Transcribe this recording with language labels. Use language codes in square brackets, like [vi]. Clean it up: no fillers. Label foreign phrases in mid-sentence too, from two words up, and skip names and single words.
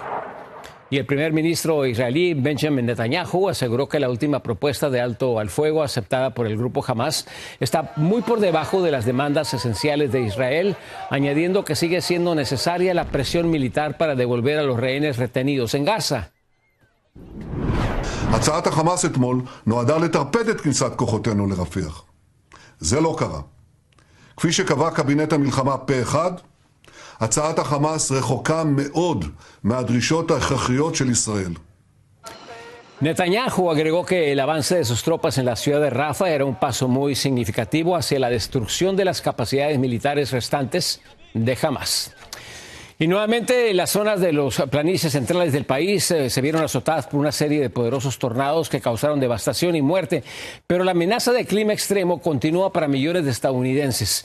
[es] Y el primer ministro israelí Benjamin Netanyahu aseguró que la última propuesta de alto al fuego aceptada por el grupo Hamas está muy por debajo de las demandas esenciales de Israel, añadiendo que sigue siendo necesaria la presión militar para devolver a los rehenes retenidos en Gaza. [he] הצעת החמאס אתמול נועדה לטרפד את כניסת כוחותינו לרפיח. זה לא קרה. כפי שקבע קבינט המלחמה פה אחד, הצעת החמאס רחוקה מאוד מהדרישות ההכרחיות של ישראל. [es] Netanyahu agregó que el avance de sus tropas en la ciudad de Rafah era un paso muy significativo hacia la destrucción de las capacidades militares restantes de Hamas. Y nuevamente las zonas de los planicies centrales del país se vieron azotadas por una serie de poderosos tornados que causaron devastación y muerte, pero la amenaza de clima extremo continúa para millones de estadounidenses.